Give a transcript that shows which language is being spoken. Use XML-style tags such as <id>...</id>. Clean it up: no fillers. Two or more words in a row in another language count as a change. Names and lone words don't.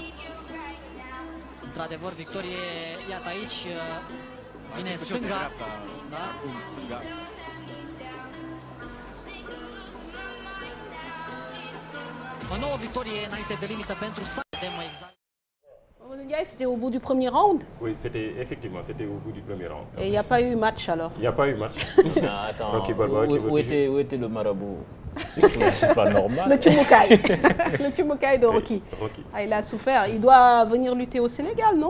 <ro>Într-adevăr, victorie, iată aici, vine stânga. Da? Stânga. O nouă victorie înainte de limită pentru Sa. Vedem exact.</ro> <fr>C'était au bout du premier round? Oui, effectivement, c'était au bout du premier round. Et il n'y a pas eu match alors? Il n'y a pas eu match. Attends, où était le marabout? C'est pas normal. Le Tumukai. Le Tumukai de Rocky. Ah, il a souffert. Il doit venir lutter au Sénégal, non?</fr>